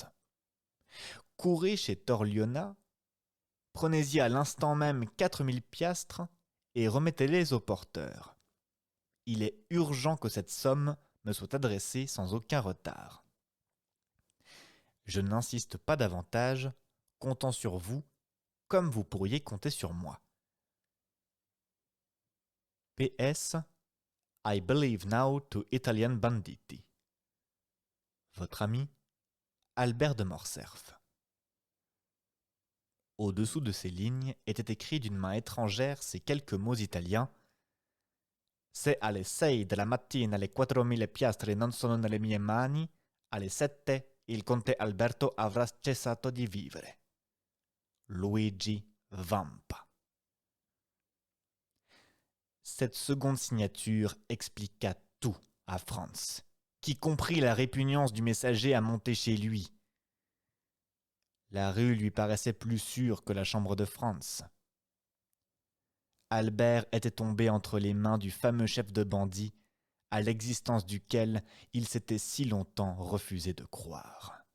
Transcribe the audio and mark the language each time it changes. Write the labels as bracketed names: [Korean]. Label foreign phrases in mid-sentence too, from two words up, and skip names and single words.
[French] Courez chez Torliona, prenez-y à l'instant même 4000 piastres et remettez-les au porteur. Il est urgent que cette somme me soit adressée sans aucun retard. Je n'insiste pas davantage, comptant sur vous, comme vous pourriez compter sur moi. P.S. [English] I believe now to Italian banditti. [French] Votre ami, Albert de Morcerf. Au-dessous de ces lignes étaient écrits d'une main étrangère ces quelques mots italiens. [Italian] Se alle 6 della mattina le 4000 piastre non sono nelle mie mani, alle 7 il conte Alberto avrà cessato di vivere. Luigi Vampa. [French] Cette seconde signature expliqua tout à Franz, qui comprit la répugnance du messager à monter chez lui. La rue lui paraissait plus sûre que la chambre de Franz. Albert était tombé entre les mains du fameux chef de bandits, à l'existence duquel il s'était si longtemps refusé de croire.